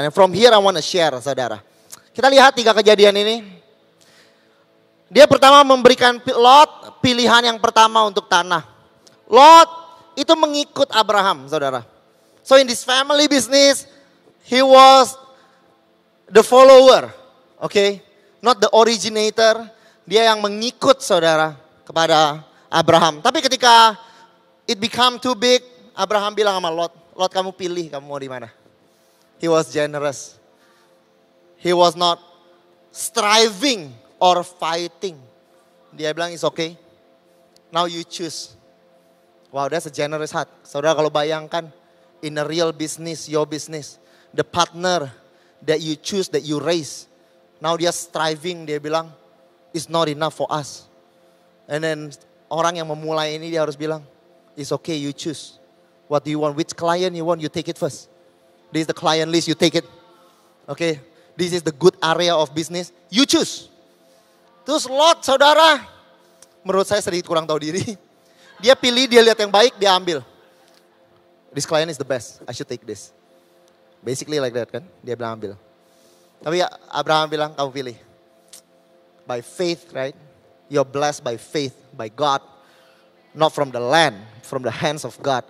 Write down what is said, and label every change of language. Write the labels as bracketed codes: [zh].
[en] And from here I want to share, saudara. [id] Kita lihat 3 kejadian ini. Dia pertama memberikan Lot pilihan yang pertama untuk tanah. Lot itu mengikut Abraham, saudara. [en] So in this family business, he was the follower. Oke, not the originator. [id] Dia yang mengikut saudara kepada Abraham. Tapi ketika [en] it become too big, [id] Abraham bilang sama Lot, Lot kamu pilih kamu mau di mana. [en] He was generous. He was not striving or fighting. [id] Dia bilang [en] it's okay. Now you choose. Wow, that's a generous heart. [id] Saudara kalau bayangkan [en] in a real business, your business, the partner that you choose, that you raise. Now dia striving, [id] dia bilang, [en] it's not enough for us. And then [id] orang yang memulai ini dia harus bilang, [en] it's okay, you choose. What do you want? Which client you want? You take it first. This is the client list, you take it. Okay, this is the good area of business, you choose. [id] Terus Lot, saudara, menurut saya sedikit kurang tahu diri. Dia pilih, dia lihat yang baik, dia ambil. [en] This client is the best, I should take this. Basically like that [id] kan, dia bilang ambil. Tapi Abraham bilang kamu pilih. [en] By faith, right? You're blessed by faith, by God. Not from the land, from the hands of God.